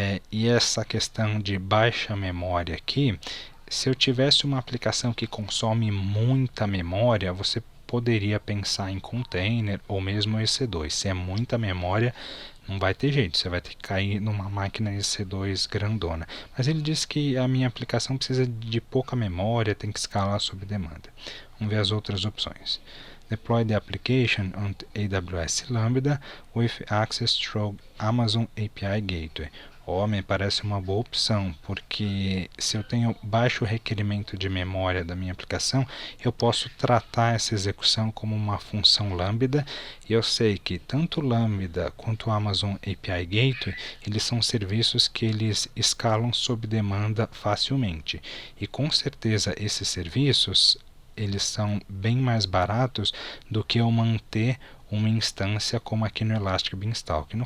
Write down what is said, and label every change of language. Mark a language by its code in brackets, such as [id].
[pt] E essa questão de baixa memória aqui, se eu tivesse uma aplicação que consome muita memória, você poderia pensar em container ou mesmo EC2. Se é muita memória, não vai ter jeito, você vai ter que cair numa máquina EC2 grandona. Mas ele diz que a minha aplicação precisa de pouca memória, tem que escalar sob demanda. Vamos ver as outras opções. [en] Deploy the application on AWS Lambda with access through Amazon API Gateway. [pt] Me parece uma boa opção, porque se eu tenho baixo requerimento de memória da minha aplicação, eu posso tratar essa execução como uma função Lambda, e eu sei que tanto Lambda quanto o Amazon API Gateway, eles são serviços que eles escalam sob demanda facilmente, e com certeza esses serviços eles são bem mais baratos do que eu manter uma instância como aqui no Elastic Beanstalk.